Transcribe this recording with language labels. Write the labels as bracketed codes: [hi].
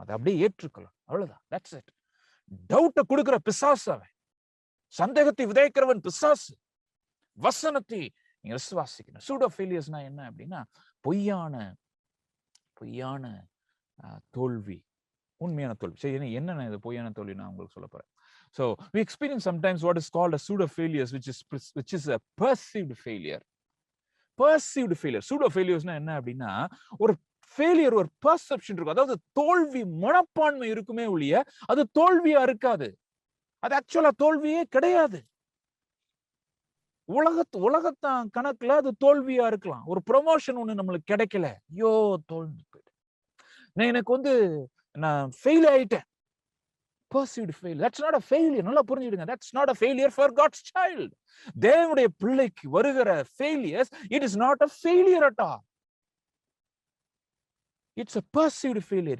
[ta] அதை அப்படியே ஏற்றுக்கலாம். அவ்வளவுதான். [en] That's it. [ta] டவுட்டை கொடுக்கிற பிசாசு அவன். சந்தேகத்தை விதைக்கிறவன் பிசாசு. வசனத்தை நீங்க விசுவாசிக்கணும். சூடோ ஃபெயிலியர்ஸ்னா என்ன அப்படின்னா பொய்யான தோல்வி, உண்மையான தோல்வி. சரி, என்ன இது பொய்யான தோல்வி நான் உங்களுக்கு சொல்ல போறேன். [en] So we experience sometimes what is called a pseudo failures, which is a perceived failure. Perceived failure. [ta] Pseudo failures என்ன அப்படின்னா ஒரு ஃபெயிலியர், ஒரு பெர்செப்ஷன் இருக்கும். அதாவது தோல்வி மனப்பான்மை இருக்குமே ஒழிய அது தோல்வியா இருக்காது. அது ஆக்சுவலா தோல்வியே கிடையாது. உலகத்தான் கணக்குல அது தோல்வியா இருக்கலாம். ஒரு ப்ரொமோஷன் ஒண்ணு நம்மளுக்கு கிடைக்கல, ஐயோ தோல்வி, எனக்கு நான் ஃபெயில் ஆயிட்டேன். [en] Perceived failure. That's not a failure. [ta] நல்லா புரிஞ்சுடுங்க. [en] That's not a failure for God's child. [ta] தேவனுடைய பிள்ளைக்கு வருகிற [en] failures, it is not a failure at all. It's a perceived failure.